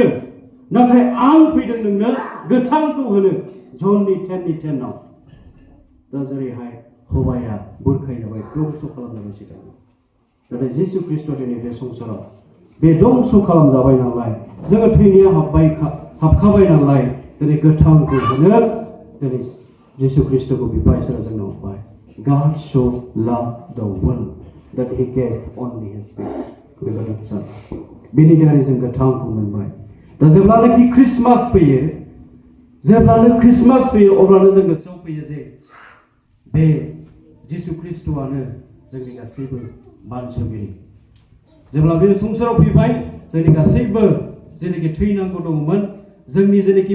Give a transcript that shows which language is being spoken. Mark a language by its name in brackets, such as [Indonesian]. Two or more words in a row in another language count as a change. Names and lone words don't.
[Bodo] नाथाय आं फैदों नोंनो गोथांखौ होनो जननि 10:10 दा जेरैहाय हबाया बुरखायजाबाय दंस खालामजाबाय सिगां नाथाय जिसु ख्रिस्ट' दिनै बे संसाराव बे दंस खालामजाबाय नालाय जोङो थैनाया हाबखाबाय नालाय दिनै गोथांखौ होनो दिनै जिसु ख्रिस्ट'खौ बिफा इसोरा जोंनो हरबाय [English] God so loved the world that he gave only his begotten son [Bodo] बेनि दारै जों गोथांखौ मोनबाय दा जेब्लानोखि ख्रिस्टमास फैयो अब्लानो जों गोसोआव फैयो जे बे जिसु ख्रिस्ट'आनो जोंनि गासैबो बानसगिरि जेब्ला बे संसाराव फैबाय जोंनि गासैबो जेनेखि थैनांगौ दङमोन जोंनि जेनेखि